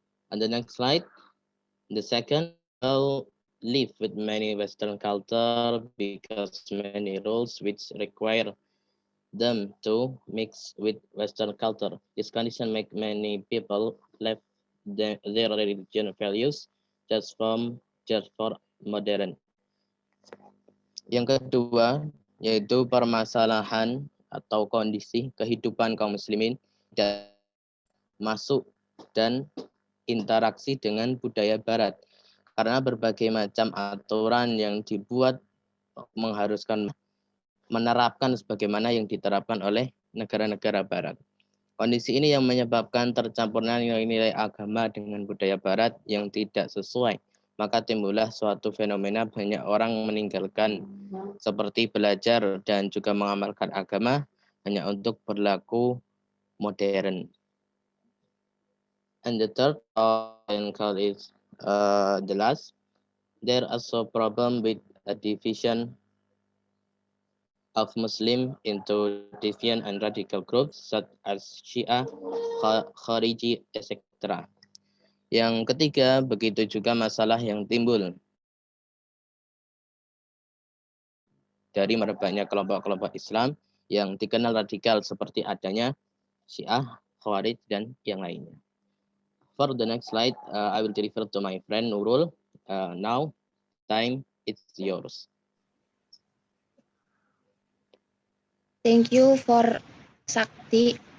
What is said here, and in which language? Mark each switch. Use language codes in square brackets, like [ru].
[en] On the next slide, the second, will live with many Western culture because many rules which require them to mix with Western culture. This condition make many people left their religion values just for modern. [id] Yang kedua, yaitu permasalahan atau kondisi kehidupan kaum muslimin dan masuk dan interaksi dengan budaya barat. Karena berbagai macam aturan yang dibuat mengharuskan menerapkan sebagaimana yang diterapkan oleh negara-negara barat. Kondisi ini yang menyebabkan tercampurnya nilai-nilai agama dengan budaya barat yang tidak sesuai. Maka timbullah suatu fenomena banyak orang meninggalkan seperti belajar dan juga mengamalkan agama hanya untuk berlaku modern. [en] And the third is the last. There is also problem with a division of Muslim into deviant and radical groups such as Shia, Khariji, etc. [id] Yang ketiga, begitu juga masalah yang timbul dari merebaknya kelompok-kelompok Islam yang dikenal radikal seperti adanya Syiah, Khawarij, dan yang lainnya. [en] For the next slide, I will refer to my friend Nurul. Now, time is yours. Thank you for Sakti.